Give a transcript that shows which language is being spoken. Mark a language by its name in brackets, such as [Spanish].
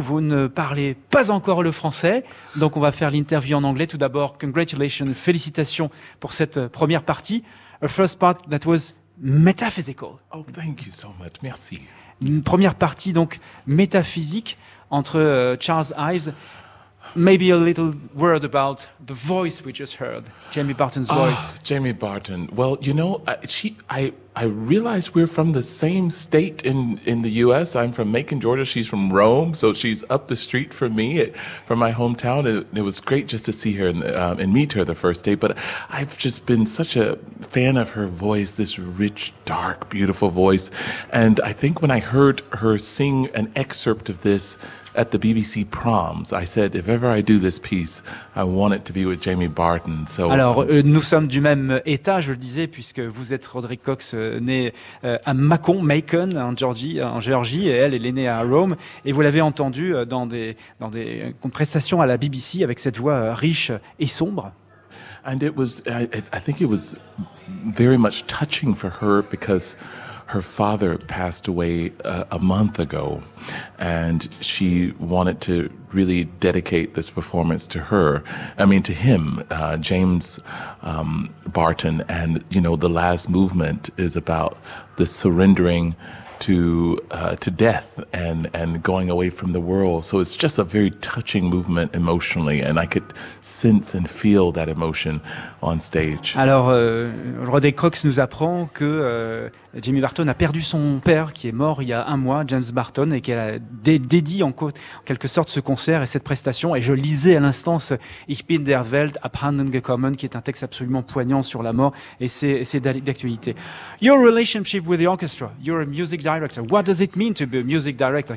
[French] Vous ne parlez pas encore le français, donc on va faire l'interview en anglais. Tout d'abord, congratulations, félicitations pour cette première partie. [English] A first part that was metaphysical. Oh, thank you so much. Merci. [French] Une première partie donc métaphysique entre Charles Ives. [English] Maybe a little word about the voice we just heard, Jamie Barton's voice. Jamie Barton. Well, you know, I realized we're from the same state in the U.S. I'm from Macon, Georgia. She's from Rome, so she's up the street from me, from my hometown. It was great just to see her and meet her the first day. But I've just been such a fan of her voice, this rich, dark, beautiful voice. And I think when I heard her sing an excerpt of this at the BBC Proms, I said, if ever I do this piece, I want it to be with Jamie Barton. [French] So, alors, nous sommes du même état, je le disais, puisque vous êtes Roderick Cox, né à Macon, en Géorgie, et elle est née à Rome. Et vous l'avez entendu dans des prestations à la BBC avec cette voix riche et sombre. [English] And it was, I think it was very much touching for her because her father passed away a month ago, and she wanted to really dedicate this performance to him, James Barton. And, you know, the last movement is about the surrendering to death and going away from the world. So it's just a very touching movement emotionally, and I could sense and feel that emotion on stage. [French] Alors, Roderick Cox nous apprend que Jamie Barton a perdu son père, qui est mort il y a un mois, James Barton, et qu'elle a dédié en quelque sorte ce concert et cette prestation. Et je lisais à l'instant ce [German] Ich bin der Welt abhanden gekommen, [French] qui est un texte absolument poignant sur la mort, et c'est d'actualité. [English] Your relationship with the orchestra, you're a music director. What does it mean to be a music director?